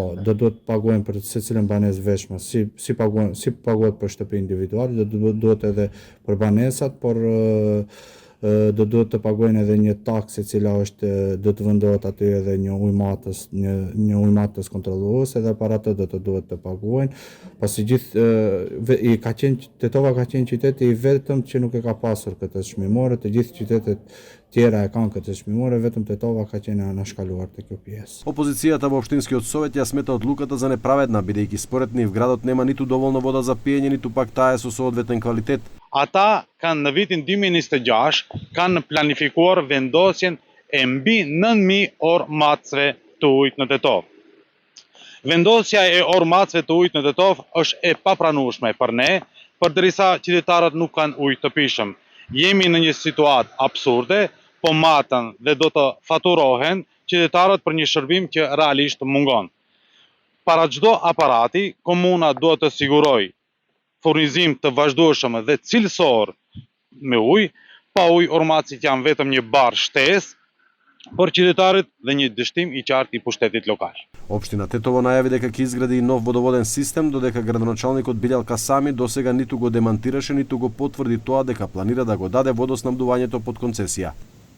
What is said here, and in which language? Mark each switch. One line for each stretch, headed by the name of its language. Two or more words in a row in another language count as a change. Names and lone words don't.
Albanian: Do duhet të paguajnë për secilën banesë veçme, si paguhet për shtëpi individuale, do duhet edhe për banesat, por do duhet të paguajnë edhe një taksë e cila do të vendohet aty edhe një ujmatës kontrolluese dhe para atë do të duhet të paguajnë. Pasi Tetova ka qenë qyteti i vetëm që nuk e ka pasur këtë çmimore, të gjithë qytetet tjera e kanë këtë çmimore, vetëm Tetova ka qenë anashkaluar te kjo pjesë.
Macedonian: Опозицијата во Општинскиот совет ја смета одлуката за неправедна, бидејќи според нив градот нема ниту доволно вода за пиење, ниту пак таа е со соодветен квалитет.
Albanian: Ata kanë në vitin 2026 kanë planifikuar vendosjen e mbi 9000 orë matësve të ujit në Tetov. Vendosja e orë matësve të ujit në Tetov është e papranueshme për ne, përderisa qytetarët nuk kanë ujë të pishëm. Jemi në një situatë absurde, po matën dhe do të faturohen qytetarët për një shërbim që realisht mungon. Para çdo aparati, komuna duhet të sigurojë furnizim të vazhdueshëm dhe cilësor me ujë, pa ujë ormacit janë vetëm një barë shtesë për qytetarët dhe një dështim i qartë i pushtetit lokal.
Macedonian: Општина Тетово најави дека ќе изгради нов водоводен систем, додека градоначалникот Билјал Касами досега ниту го демантираше, ниту го потврди тоа дека планира да го даде водоснабдувањето под концесија.